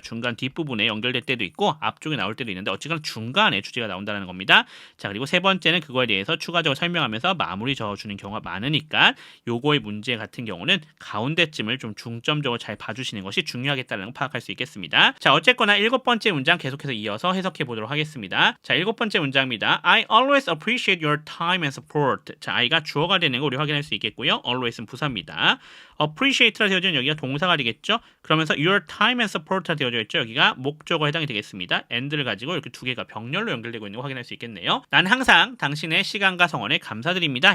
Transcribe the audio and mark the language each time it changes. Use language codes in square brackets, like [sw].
[ko] 중간 뒷부분에 연결될 때도 있고 앞쪽에 나올 때도 있는데 어쨌거나 중간에 주제가 나온다는 겁니다. 자, 그리고 세 번째는 그거에 대해서 추가적으로 설명하면서 마무리 적어주는 경우가 많으니까 요거의 문제 같은 경우는 가운데쯤을 좀 중점적으로 잘 봐주시는 것이 중요하겠다는 걸 파악할 수 있겠습니다. 자, 어쨌거나 7번째 문장 계속해서 이어서 해석해 보도록 하겠습니다. 자, 7번째 문장입니다. [en] I always appreciate your time and support. [ko] 자, I가 주어가 되는 거 우리 확인할 수 있겠고요. always는 부사입니다. appreciate라 되어져 있는 여기가 동사가 되겠죠. 그러면서 [en] your time and support [ko] 가 되어져 있죠. 여기가 목적어에 해당이 되겠습니다. and를 가지고 이렇게 두 개가 병렬로 연결되고 있는 거 확인할 수 있겠네요. 난 항상 당신의 시간과 성원에 감사드립니다.